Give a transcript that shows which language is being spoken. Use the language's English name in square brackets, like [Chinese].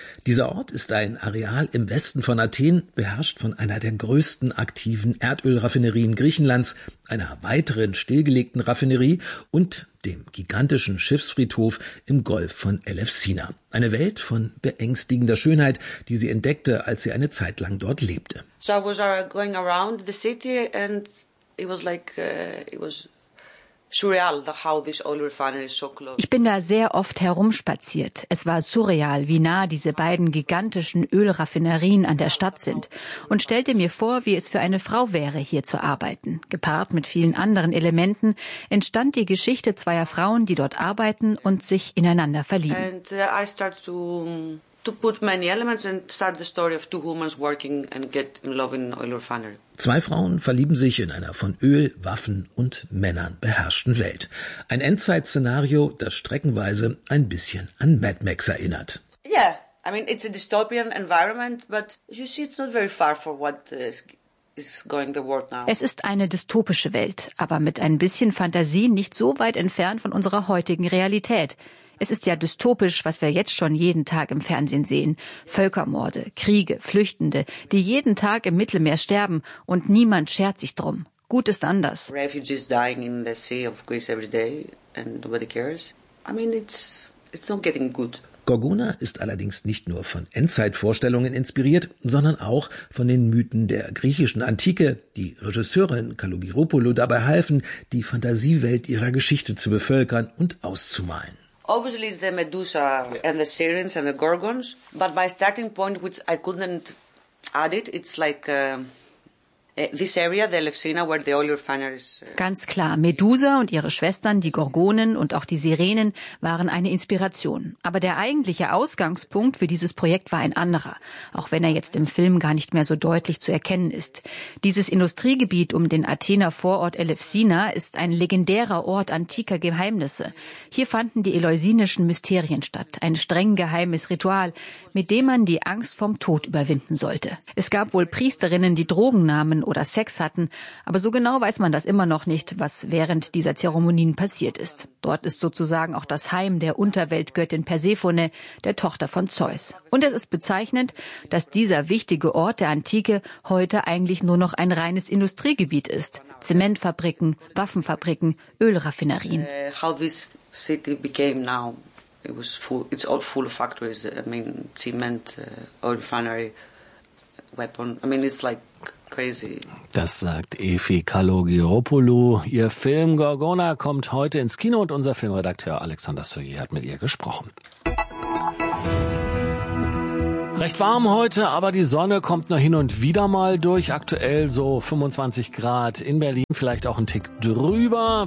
[German] Dieser Ort ist ein Areal im Westen von Athen, beherrscht von einer der größten aktiven Erdölraffinerien Griechenlands, einer weiteren stillgelegten Raffinerie und dem gigantischen Schiffsfriedhof im Golf von Elefsina. Eine Welt von beängstigender Schönheit, die sie entdeckte, als sie eine Zeit lang dort lebte. [English] So I was going around the city and it was like, it was surreal, how this oil refinery is so close. [German] Ich bin da sehr oft herumspaziert. Es war surreal, wie nah diese beiden gigantischen Ölraffinerien an der Stadt sind. Und stellte mir vor, wie es für eine Frau wäre, hier zu arbeiten. Gepaart mit vielen anderen Elementen entstand die Geschichte zweier Frauen, die dort arbeiten und sich ineinander verlieben. [English] And I start to put many elements and start the story of two women working and get in love in an oil refinery. [German] Zwei Frauen verlieben sich in einer von Öl, Waffen und Männern beherrschten Welt. Ein Endzeit-Szenario, das streckenweise ein bisschen an Mad Max erinnert. [English] Yeah, I mean it's a dystopian environment, but you see it's not very far from what is going the world now. [German] Es ist eine dystopische Welt, aber mit ein bisschen Fantasie nicht so weit entfernt von unserer heutigen Realität. Es ist ja dystopisch, was wir jetzt schon jeden Tag im Fernsehen sehen. Völkermorde, Kriege, Flüchtende, die jeden Tag im Mittelmeer sterben und niemand schert sich drum. Gut ist anders. [English] Refugees dying in the sea of Greece every day and nobody cares. I mean, it's not getting good. [German] Gorgona ist allerdings nicht nur von Endzeitvorstellungen inspiriert, sondern auch von den Mythen der griechischen Antike, die Regisseurin Kalogiropoulou dabei halfen, die Fantasiewelt ihrer Geschichte zu bevölkern und auszumalen. [English] Obviously it's the Medusa and the Sirens and the Gorgons, but my starting point, which I couldn't add it, it's like this area, the Elefsina, where the oil refinery is. [German] Ganz klar, Medusa und ihre Schwestern, die Gorgonen und auch die Sirenen, waren eine Inspiration. Aber der eigentliche Ausgangspunkt für dieses Projekt war ein anderer, auch wenn er jetzt im Film gar nicht mehr so deutlich zu erkennen ist. Dieses Industriegebiet um den Athener Vorort Elefsina ist ein legendärer Ort antiker Geheimnisse. Hier fanden die eleusinischen Mysterien statt, ein streng geheimes Ritual, mit dem man die Angst vorm Tod überwinden sollte. Es gab wohl Priesterinnen, die Drogen nahmen oder Sex hatten, aber so genau weiß man das immer noch nicht, was während dieser Zeremonien passiert ist. Dort ist sozusagen auch das Heim der Unterweltgöttin Persephone, der Tochter von Zeus. Und es ist bezeichnend, dass dieser wichtige Ort der Antike heute eigentlich nur noch ein reines Industriegebiet ist. Zementfabriken, Waffenfabriken, Ölraffinerien. [English] How this city became now, it's all full of factories, I mean cement, oil refinery, weapon, I mean it's like crazy. [German] Das sagt Efi Kalogiropoulou. Ihr Film Gorgona kommt heute ins Kino und unser Filmredakteur Alexander Soyer hat mit ihr gesprochen. Recht warm heute, aber die Sonne kommt nur hin und wieder mal durch. Aktuell so 25 Grad in Berlin, vielleicht auch ein Tick drüber.